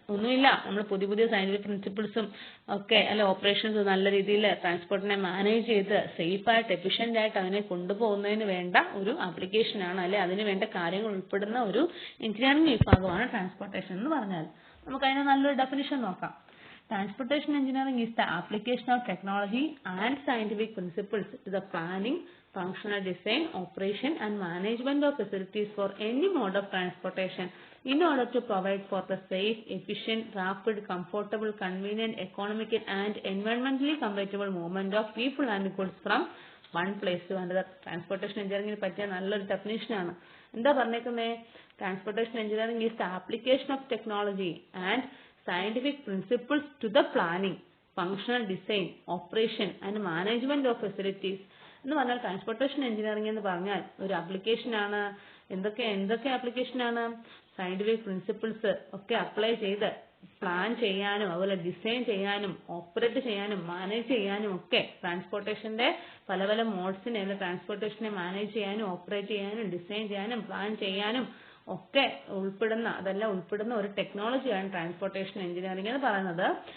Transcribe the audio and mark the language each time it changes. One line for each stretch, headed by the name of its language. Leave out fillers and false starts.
Malayalam: ഒന്നുമില്ല, നമ്മൾ പുതിയ സയന്റിഫിക് പ്രിൻസിപ്പിൾസും ഒക്കെ അല്ലെ ഓപ്പറേഷൻസും നല്ല രീതിയിൽ ട്രാൻസ്പോർട്ടിനെ മാനേജ് ചെയ്ത് സേഫ് ആയിട്ട് എഫിഷ്യന്റ് ആയിട്ട് അതിനെ കൊണ്ടുപോകുന്നതിന് വേണ്ട ഒരു ആപ്ലിക്കേഷനാണ് അല്ലെ അതിന് വേണ്ട കാര്യങ്ങൾ ഉൾപ്പെടുന്ന ഒരു എഞ്ചിനീയറിംഗ് വിഭാഗമാണ് ട്രാൻസ്പോർട്ടേഷൻ എന്ന് പറഞ്ഞാൽ. നമുക്ക് അതിന് നല്ലൊരു ഡെഫിനിഷൻ നോക്കാം.
English: Transportation engineering is the application of technology and scientific principles to the planning, functional design, operation and management of facilities for any mode of transportation in order to provide for the safe, efficient, rapid, comfortable, convenient, economical and environmentally compatible movement of people and goods from one place to another.
Malayalam: Transportation engineering പറ്റിയ നല്ലൊരു definition ആണ്. എന്താ പറഞ്ഞേക്കുന്നേ?
English: Transportation engineering is the application of technology and scientific principles to the planning, functional design, operation and management of facilities.
Malayalam: എന്ന് പറഞ്ഞാൽ transportation engineering എന്ന് പറഞ്ഞാൽ ഒരു application ആണ്. എന്തൊക്കെ ആപ്ലിക്കേഷൻ ആണ്? സയന്റിഫിക് പ്രിൻസിപ്പിൾസ് ഒക്കെ അപ്ലൈ ചെയ്ത് പ്ലാൻ ചെയ്യാനും അതുപോലെ ഡിസൈൻ ചെയ്യാനും ഓപ്പറേറ്റ് ചെയ്യാനും മാനേജ് ചെയ്യാനും ഒക്കെ ട്രാൻസ്പോർട്ടേഷന്റെ പല മോഡ്സിനെ ട്രാൻസ്പോർട്ടേഷനെ മാനേജ് ചെയ്യാനും ഓപ്പറേറ്റ് ചെയ്യാനും ഡിസൈൻ ചെയ്യാനും പ്ലാൻ ചെയ്യാനും ഒക്കെ ഉൾപ്പെടുന്ന ഒരു ടെക്നോളജിയാണ് ട്രാൻസ്പോർട്ടേഷൻ എഞ്ചിനീയറിംഗ് എന്ന് പറയുന്നത്.